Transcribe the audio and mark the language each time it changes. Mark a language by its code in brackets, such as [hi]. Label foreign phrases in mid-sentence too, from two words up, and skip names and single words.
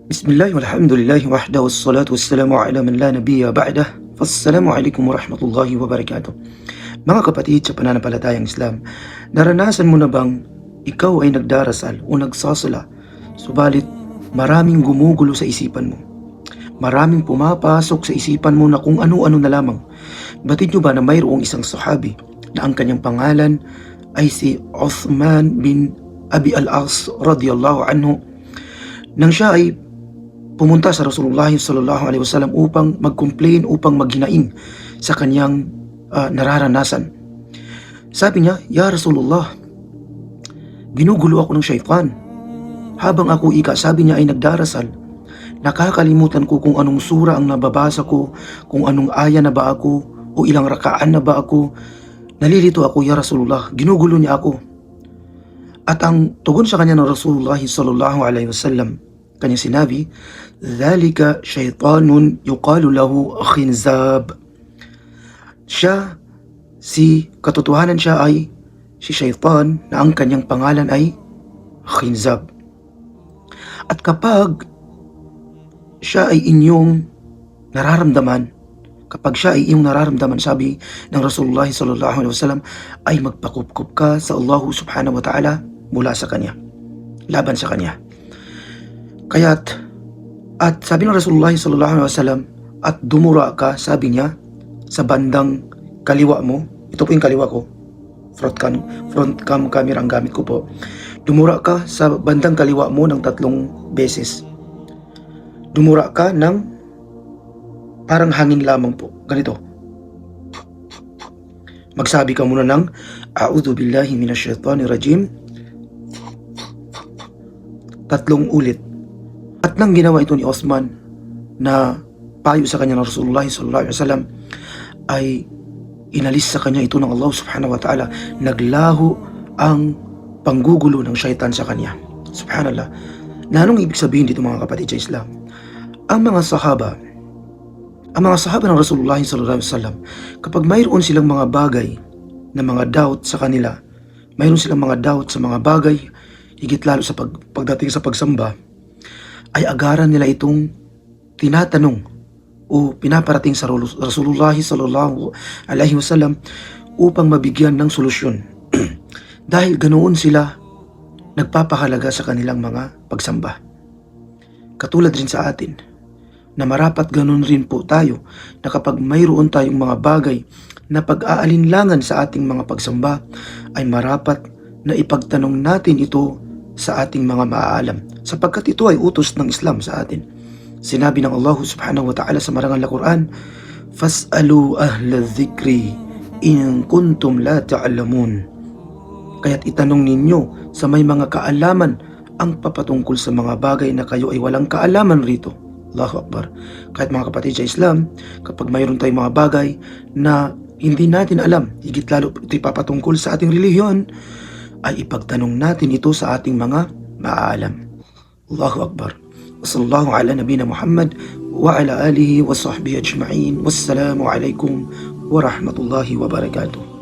[ar] بسم الله والحمد لله وحده والصلاة والسلام على من لا نبي بعده. والسلام عليكم ورحمة الله وبركاته. [tl] Mga kapatid sa pananampalatayang Islam, naranasan mo na bang ikaw ay nagdarasal o nagsasala, subalit maraming gumugulo sa isipan mo? Maraming pumapasok sa isipan mo na kung ano-ano na lamang. Batid nyo ba na mayroong isang sahabi na ang kanyang pangalan ay si Uthman bin Abi al-As [ar] رضي الله عنه, [tl] nang siya ay pumunta sa Rasulullah [ar] صلى الله عليه وسلم [tl] upang mag-complain, upang maghinaing sa kanyang nararanasan. Sabi niya, [ar] "يا رسول الله, [tl] ginugulo ako ng syaitan. Habang ako sabi niya ay nagdarasal, nakakalimutan ko kung anong sura ang nababasa ko, kung anong aya na ba ako, o ilang rakaan na ba ako. Nalilito ako, [ar] يا رسول الله, [tl] ginugulo niya ako." At ang tugon sa kanya ng Rasulullah [ar] صلى الله عليه وسلم, [tl] kanya sinabi, [ar] "ذلك شيطان يقال له خنزب." [tl] Katotohanan siya ay si syaitan na ang kanyang pangalan ay khinzab. At kapag siya ay inyong nararamdaman, sabi ng Rasulullah [ar] صلى الله عليه وسلم, [tl] ay magpakupkup ka sa Allah [ar] سبحانه وتعالى [tl] mula sa kanya, laban sa kanya. At sabi ng Rasulullah [ar] صلى الله عليه وسلم, [tl] at dumura ka, sabi niya, sa bandang kaliwa mo. Ito po yung kaliwa ko, [en] front cam camera [tl] ang gamit ko po. Dumura ka sa bandang kaliwa mo ng 3 beses. Dumura ka ng parang hangin lamang po, ganito. Magsabi ka muna ng [ar] "أعوذ بالله من الشيطان الرجيم" [tl] 3 ulit. At nang ginawa ito ni Osman na payo sa kanya ng Rasulullah [ar] صلى الله عليه وسلم, [tl] ay inalis sa kanya ito ng Allah [ar] سبحانه وتعالى. [tl] Naglaho ang panggugulo ng syaitan sa kanya. Subhanallah. Na anong ibig sabihin dito mga kapatid sa Islam? Ang mga sahaba ng Rasulullah [ar] صلى الله عليه وسلم, [tl] kapag mayroon silang mga bagay na mga doubt sa kanila, mayroon silang mga doubt sa mga bagay, higit lalo sa pagdating sa pagsamba, ay agaran nila itong tinatanong o pinaparating sa Rasulullah [ar] صلى الله عليه وسلم [tl] upang mabigyan ng solusyon. Dahil ganoon sila nagpapahalaga sa kanilang mga pagsamba. Katulad rin sa atin, na marapat ganoon rin po tayo, na kapag mayroon tayong mga bagay na pag-aalinlangan sa ating mga pagsamba, ay marapat na ipagtanong natin ito sa ating mga maaalam, sapagkat ito ay utos ng Islam sa atin. Sinabi ng Allah [ar] سبحانه وتعالى [tl] sa marangal na Quran, [ar] "فاسألوا أهل الذكر إن كنتم لا تعلمون." [tl] Kaya't itanong ninyo sa may mga kaalaman ang papatungkol sa mga bagay na kayo ay walang kaalaman rito. [ar] الله أكبر. [tl] Kahit mga kapatid sa Islam, kapag mayroon tayong mga bagay na hindi natin alam, higit lalo ito papatungkol sa ating relihiyon, ay ipagtanong natin ito sa ating mga maaalam. [ar] الله أكبر. وصلى الله على نبينا محمد وعلى آله وصحبه أجمعين. والسلام عليكم ورحمة الله وبركاته.